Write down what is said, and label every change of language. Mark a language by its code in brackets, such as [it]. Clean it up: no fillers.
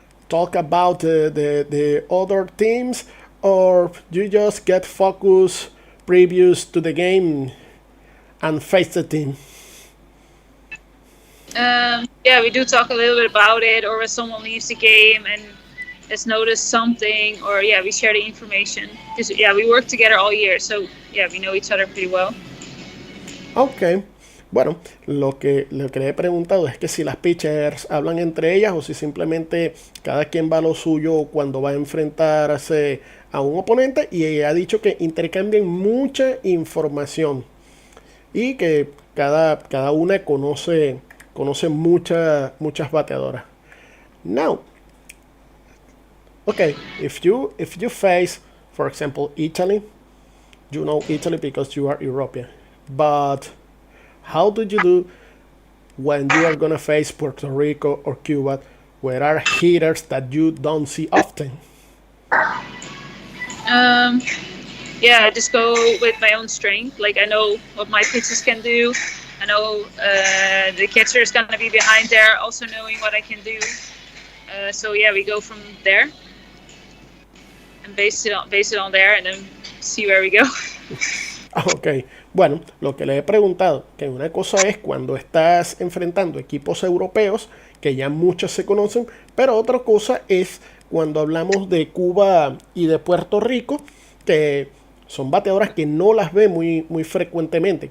[en] Talk about the other teams, or you just get focused previous to the game and face the team? We do talk a little bit about it, or when someone leaves the game and has noticed something, or we share the information. Because we work together all year, so we know each other pretty well. Okay. [es] Bueno, lo que le he preguntado es que si las pitchers hablan entre ellas o si simplemente cada quien va a lo suyo cuando va a enfrentarse a un oponente, y ella ha dicho que intercambian mucha información y que cada una conoce muchas bateadoras. [en] Now, okay, if you face, for example, Italy, you know Italy because you are European, but how do you do when you are gonna face Puerto Rico or Cuba, where are hitters that you don't see often? I just go with my own strength. Like I know what my pitches can do. I know the catcher is gonna be behind there, also knowing what I can do. We go from there and base it on there, and then see where we go. [es] Ok, bueno, lo que le he preguntado, que una cosa es cuando estás enfrentando equipos europeos, que ya muchos se conocen, pero otra cosa es cuando hablamos de Cuba y de Puerto Rico, que son bateadoras que no las ve muy frecuentemente.